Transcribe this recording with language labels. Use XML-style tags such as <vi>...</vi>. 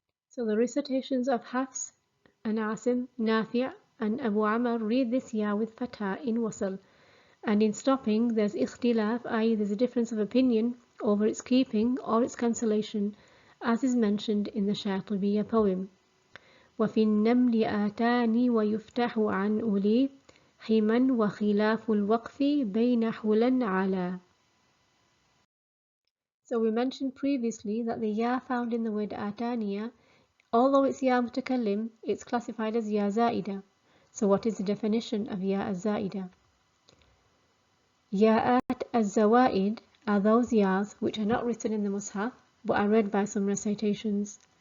<en>So the recitations of Hafs and Asim, Nafi' and Abu Amr read this ya with fatha in wasl, and in stopping there's ikhtilaf, i.e. there's a difference of opinion over its keeping or its cancellation, as is mentioned in the Shatibiyyah poem.</en> <ar>وفي النمل آتان ويفتح عن أولي حما وخلاف الوقف بين حلا على.</ar> <en>So we mentioned previously that the ya found in the word ataniya, although it's ya mutakallim, it's classified as ya zaida. So what is the definition of ya az-zaida? Ya'at az-zawaid are those yas which are not written in the mushaf but are read by some recitations.</en>